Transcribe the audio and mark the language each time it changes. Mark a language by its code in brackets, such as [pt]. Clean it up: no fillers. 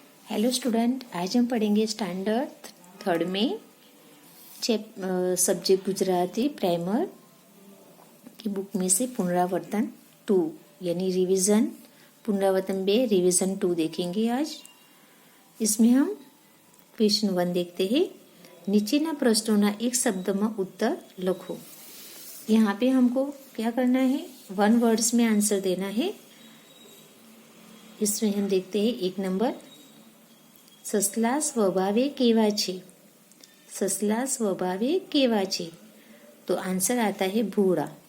[hi] Hello student, आज हम पढ़ेंगे स्टैंडर्ड थर्ड में सब्जेक्ट गुजराती प्राइमर की बुक में से पुनरावर्तन 2 यानी रिवीजन पुनरावर्तन 2 रिवीजन 2 देखेंगे आज। इसमें हम क्वेश्चन 1 देखते हैं। [gu] નીચેના પ્રશ્નોના એક શબ્દમાં उत्तर લખો। [hi] यहाँ पे हमको क्या करना है, 1 वर्ड्स में आंसर देना है। इसमें हम देखते हैं 1 नंबर, [gu] ससला स्वभावे केवा छे। ससला स्वभावे केवा छे, [hi] तो आंसर आता है भूरा।